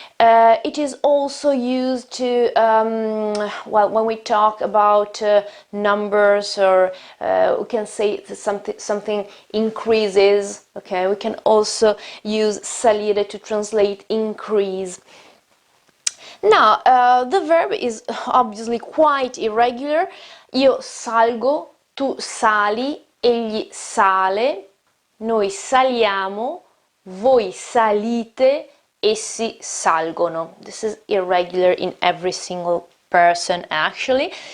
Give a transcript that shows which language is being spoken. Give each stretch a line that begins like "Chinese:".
English: It is also used to, well, when we talk about numbers, or we can say something increases, okay? We can also use salire to translate increase. Now, the verb is obviously quite irregular.
Italian: Io salgo, tu sali, egli sale, noi saliamo, voi salite, essi salgono.
English: This is irregular in every single person, actually.